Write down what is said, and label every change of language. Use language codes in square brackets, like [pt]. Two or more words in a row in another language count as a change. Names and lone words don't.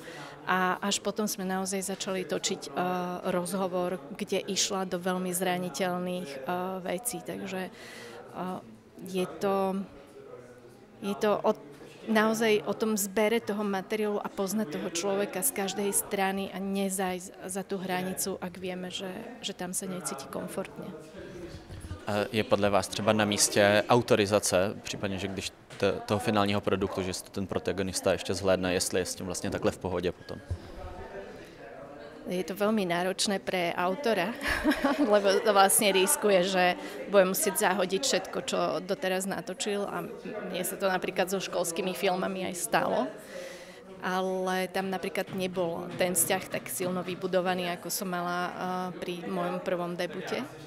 [sk] A až potom sme naozaj začali točiť rozhovor, kde išla do veľmi zraniteľných vecí. Takže je to naozaj o tom zbere toho materiálu a poznať toho človeka z každej strany a nezájsť za tú hranicu, ak vieme, že tam sa necíti komfortne. [cs] A je podle vás třeba na místě autorizace, případně, že když toho finálního produktu, že ten protagonista ještě zhlédne, jestli je s tím vlastně takhle v pohodě potom? [sk] Je to veľmi náročné pre autora, lebo to vlastne riskuje, že bude musieť zahodiť všetko, čo doteraz natočil a mne sa to napríklad so školskými filmami aj stalo, ale tam napríklad nebol ten vzťah tak silno vybudovaný, ako som mala pri mojom prvom debute.